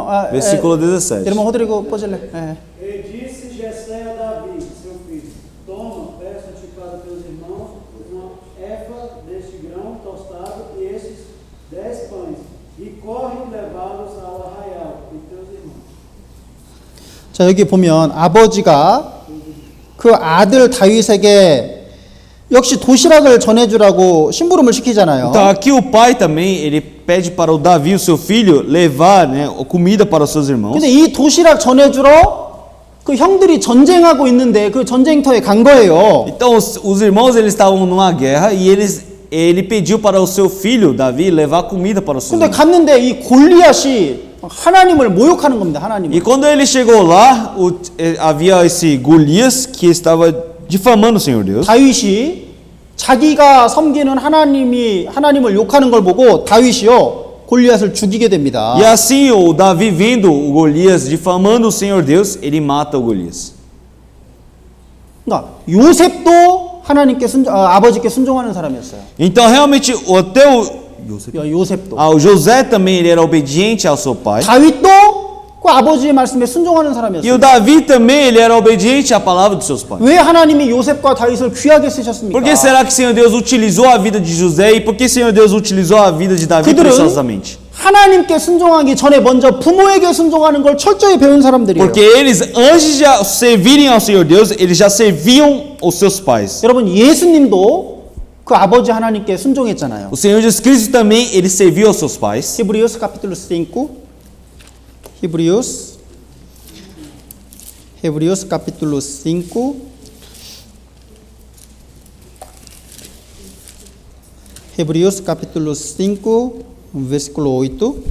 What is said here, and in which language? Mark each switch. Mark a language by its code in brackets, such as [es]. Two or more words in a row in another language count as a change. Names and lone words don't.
[pt] versículo 17. irmão Rodrigo, pode ler. E disse Jessé a Davi, seu filho: Toma, peça-te para teus irmãos uma efa deste grão tostado e esses 10 pães, e corre levá-los ao arraial de teus irmãos. [ko] 자, 여기 보면 아버지가 그 아들 다윗에게 역시 도시락을 전해주라고 심부름을 시키잖아요. [pt] Então aqui o pai também, ele pede para o Davi, o seu filho, levar, né, comida para os seus irmãos. [ko] 근데 이 도시락 전해주러 그 형들이 전쟁하고 있는데 그 전쟁터에 간 거예요. [pt] Então os irmãos, eles estavam numa guerra e ele pediu para o seu filho, Davi, levar comida para os seus [ko] 근데 [pt] irmãos. [ko] 갔는데 이 골리앗이 하나님을 모욕하는 겁니다. 하나님을. [pt] E quando ele chegou lá, havia esse Golias que estava difamando o Senhor Deus. [ko] 다윗이 자기가 섬기는 하나님을 욕하는 걸 보고 다윗이요 골리앗을 죽이게 됩니다. [pt] E assim o Davi vendo o Golias difamando o Senhor Deus, ele mata o Golias. [ko] 그러니까 요셉도 아버지께 순종하는 사람이었어요. [pt] Então realmente até [ko] 요셉도. [pt] o José também ele era obediente ao seu pai. [ko] 다윗도 그 아버지의 말씀에 순종하는 [pt] E o [ko] 사람이었어요. [pt] Davi também ele era obediente à palavra dos seus pais. [ko] 왜 하나님이 요셉과 다윗을 귀하게 쓰셨습니까? [pt] Por que será que o Senhor Deus utilizou a vida de José e por que o Senhor Deus utilizou a vida de Davi [ko] 그들은 [pt] preciosamente? [ko] 하나님께 순종하기 전에 먼저 부모에게 순종하는 걸 철저히 배운 사람들이에요. [pt] Porque eles, antes de servirem ao Senhor Deus, eles já serviam os seus pais. [ko] 여러분 예수님도 그 아버지 하나님께 순종했잖아요. [pt] O Senhor Jesus Cristo também, ele serviu aos seus pais. Hebreus capítulo 5. Hebreus capítulo 5. Hebreus capítulo 5, versículo 8.